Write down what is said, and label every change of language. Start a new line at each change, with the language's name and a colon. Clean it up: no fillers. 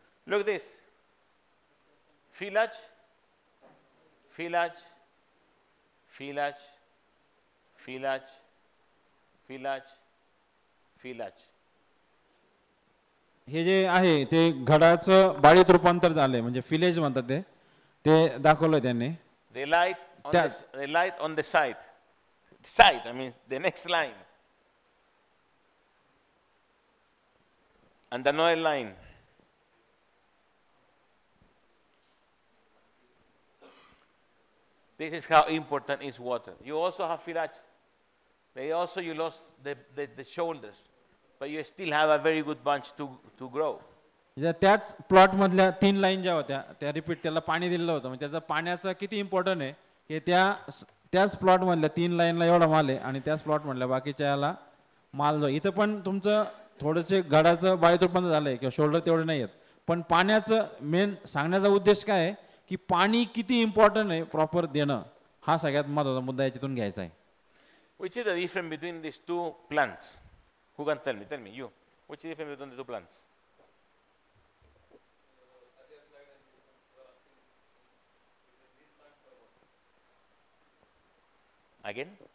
English: Look this. Filage, filage, filage, filage, filage, filage.
Marathi: हे जे आहे ते घडाचं बाळीत रूपांतर झालंय म्हणजे फिलेज म्हणतात ते दाखवलं त्यांनी.
English: The light on the light on the side. I mean the next line. And another line. This is how important is water. You also have filage. They also you lost the shoulders, but you still have a very good bunch to grow.
Marathi: त्याच plot मधल्या 3 line ज्या होत्या त्या repeat त्याला पाणी दिलेलं होतं म्हणजे त्याचा पाण्याचं किती इम्पॉर्टंट आहे की त्याच प्लॉट मधल्या 3 लाईनला एवढा माल आहे आणि त्याच प्लॉट मधल्या बाकीच्या याला माल जो इथं पण तुमचं थोडंसे घडाचं बाळीत रूपांतर झालंय किंवा शोल्डर तेवढे नाही आहेत पण पाण्याचं मेन सांगण्याचा उद्देश काय आहे की पाणी किती इम्पॉर्टंट आहे प्रॉपर देणं हा सगळ्यात महत्त्वाचा मुद्दा याच्यातून घ्यायचा आहे.
English: Which is the difference between these two plants? Who can tell me? Tell me, you. Which is the difference between the two plants? Again?